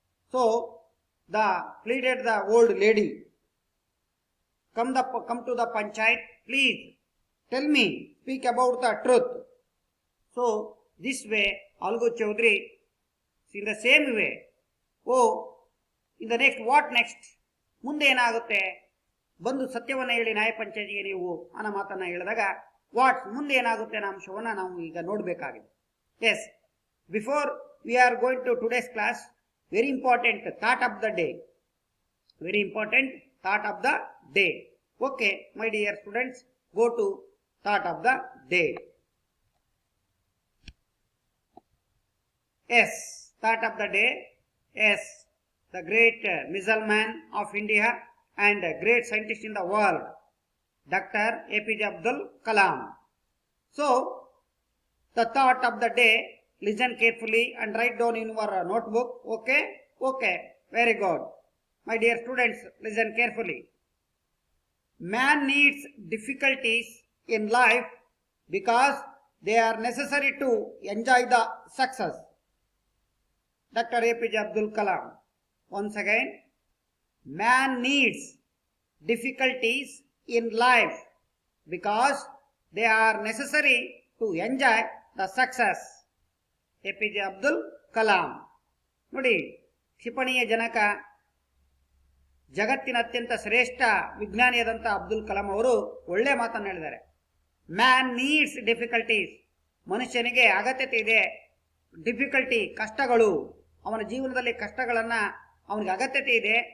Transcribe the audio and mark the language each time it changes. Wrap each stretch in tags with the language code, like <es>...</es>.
<en>So pleaded the old lady. Come to the panchayat, please. Tell me, speak about the truth. So this way, Algu Chaudhary, in the same way. Oh, in the next, what next?</en> <kn>ಮುಂದೆ ಏನಾಗುತ್ತೆ? ಬಂದು ಸತ್ಯವನ್ನು ಹೇಳಿ ನ್ಯಾಯ ಪಂಚಾಯತಿಗೆ ನೀವು ಅನ್ನೋ ಮಾತನ್ನ ಹೇಳಿದಾಗ ವಾಟ್ ಮುಂದೆ ಏನಾಗುತ್ತೆ ಅನ್ನೋ ಅಂಶವನ್ನು ನಾವು ಈಗ ನೋಡಬೇಕಾಗಿದೆ.</kn> <en>Yes, before we are going to today's class, very important thought of the day. Very important thought of the day. Okay, my dear students, go to thought of the day. Yes, thought of the day. Yes, the great missile man of India and great scientist in the world, Dr. APJ Abdul Kalam. So, the thought of the day, listen carefully and write down in your notebook. Okay? Okay. Very good. My dear students, listen carefully. Man needs difficulties in life because they are necessary to enjoy the success. Dr. APJ Abdul Kalam. Once again, man needs difficulties in life because they are necessary to enjoy the success. APJ Abdul Kalam.</en> <kn>ನೋಡಿ, ಕ್ಷಿಪಣಿಯ ಜನಕ, ಜಗತ್ತಿನ ಅತ್ಯಂತ ಶ್ರೇಷ್ಠ ವಿಜ್ಞಾನಿಯಾದಂಥ ಅಬ್ದುಲ್ ಕಲಾಂ ಅವರು ಒಳ್ಳೆ ಮಾತನ್ನು ಹೇಳಿದ್ದಾರೆ.</kn> <en>man needs difficulties,</en> <kn>ಮನುಷ್ಯನಿಗೆ ಅಗತ್ಯತೆ ಇದೆ. ಡಿಫಿಕಲ್ಟಿ, ಕಷ್ಟಗಳು, ಅವನ ಜೀವನದಲ್ಲಿ ಕಷ್ಟಗಳನ್ನು ಅವನಿಗೆ ಅಗತ್ಯತೆ ಇದೆ.</kn>